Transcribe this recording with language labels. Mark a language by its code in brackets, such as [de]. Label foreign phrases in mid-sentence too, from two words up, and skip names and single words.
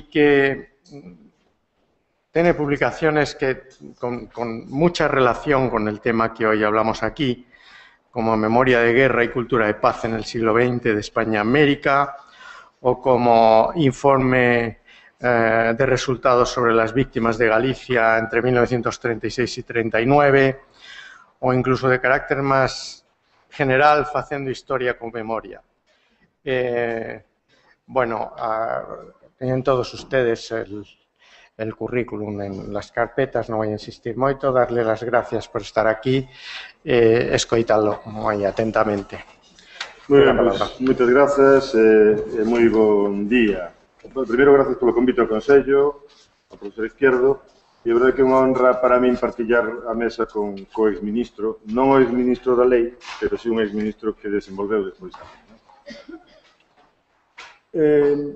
[es] que tiene publicaciones con mucha relación con el tema que hoy hablamos aquí, como Memoria de Guerra y Cultura de Paz en el siglo XX de España-América, o como Informe de resultados sobre las víctimas de Galicia entre 1936 y 1939, o incluso de carácter más general, Facendo Historia con Memoria. Bueno, tienen todos ustedes el currículum en las carpetas, non voy a insistir moito, darle las gracias por estar aquí, [gl] escoitalo moi atentamente. Moi ben, pues, moitas grazas e moi bon día. Primeiro, gracias polo convite ao Consello, ao profesor Izquierdo, e a verdade que é unha honra para min partillar a mesa co exministro, non o exministro da lei, pero si un exministro que desenvolveu despois da lei.